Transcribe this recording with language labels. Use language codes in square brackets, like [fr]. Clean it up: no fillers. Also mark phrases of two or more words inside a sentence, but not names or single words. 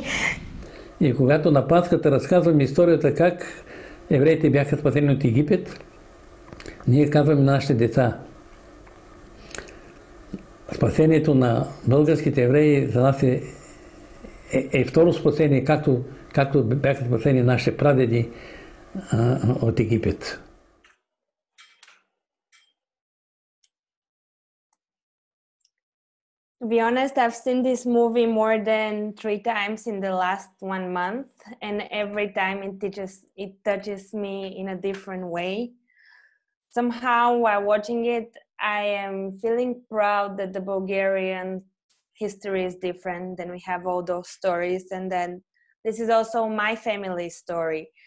[bg] И когато на Пасхата разказваме историята как евреите бяха спасени от Египет, ние казваме на нашите деца. Спасението на българските евреи за нас е второ спасение, както бяха спасени нашите прадеди от Египет. [en] To be honest, I've seen this movie more than 3 times in the last 1 month, and every time it touches me in a different way. Somehow, while watching it, I am feeling proud that the Bulgarian history is different, and we have all those stories, and then this is also my family story.